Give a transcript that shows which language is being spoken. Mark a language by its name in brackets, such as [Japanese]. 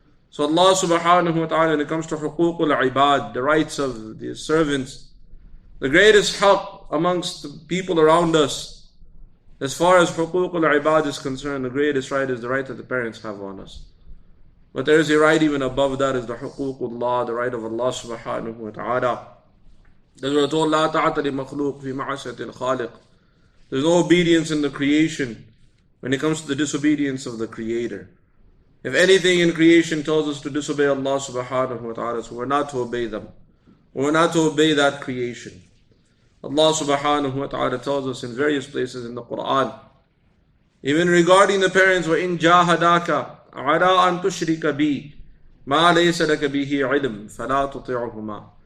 [English] So Allah subhanahu wa ta'ala, when it comes to huququl ibad, the rights of the servants, the greatest haqq amongst the people around us, as far as huququl ibad is concerned, the greatest right is the right that the parents have on us. But there is a right even above that, is the huququllah, the right of Allah subhanahu wa ta'ala. As we are told, [Arabic] لا طاعة لمخلوق في معصية الخالق. [English] There's no obedience in the creation when it comes to the disobedience of the Creator. If anything in creation tells us to disobey Allah subhanahu wa ta'ala, so we're not to obey them. We're not to obey that creation. Allah subhanahu wa ta'ala tells us in various places in the Quran, even regarding the parents, [Arabic] وَإِن جَاهَدَاكَ عَلَىٰ أَن تُشْرِكَ بِي مَا لَيْسَ لَكَ بِهِ عِلْمٌ فَلَا تُطِعْهُمَا.